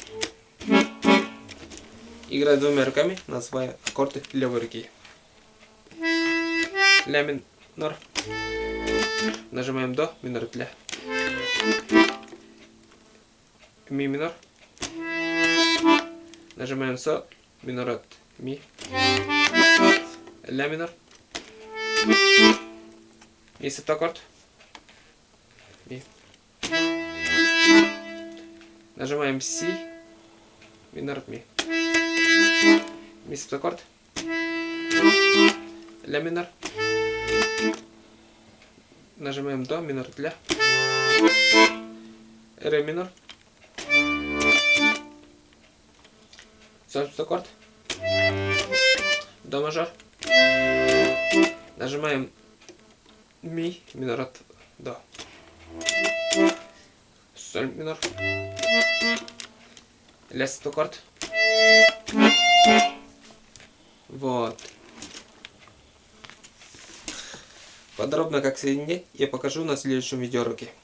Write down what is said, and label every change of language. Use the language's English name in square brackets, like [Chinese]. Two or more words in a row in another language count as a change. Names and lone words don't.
[Russian] Играю двумя руками, называя аккорды левой руки. Ля минор. Нажимаем до, минор от ля. Ми минор. Нажимаем соль, минор от ми. Ля минор. Ми септаккорд. Ми. Нажимаем си, минор от ми. Ми септаккорд. Ля минор. Нажимаем до, минор от ля. Ре минор. Соль септаккорд. До мажор. Нажимаем ми, минор от до. Соль минор. Ля септаккорд. Вот. Подробно как соединять я покажу на следующем видеоуроке.